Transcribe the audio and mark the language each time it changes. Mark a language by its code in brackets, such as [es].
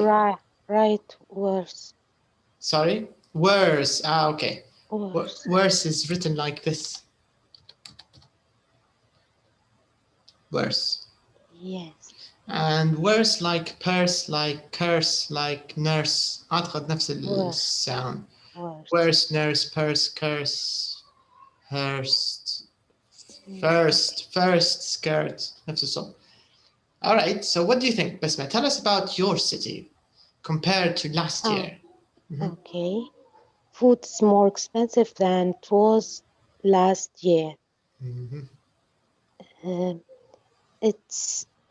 [en] Right, worse. Sorry? Worse. Okay. Worse. Worse is written like this. Worse. Yes. And worse like purse, like curse, like nurse. [ar] أعتقد نفس الsound. Worse, nurse, purse, curse, hearse, first, skirt. نفس الصوت. [en] All right, so what do you think, Basma? Tell us about your city compared to last year. Okay. Food is more expensive than it was last year. It's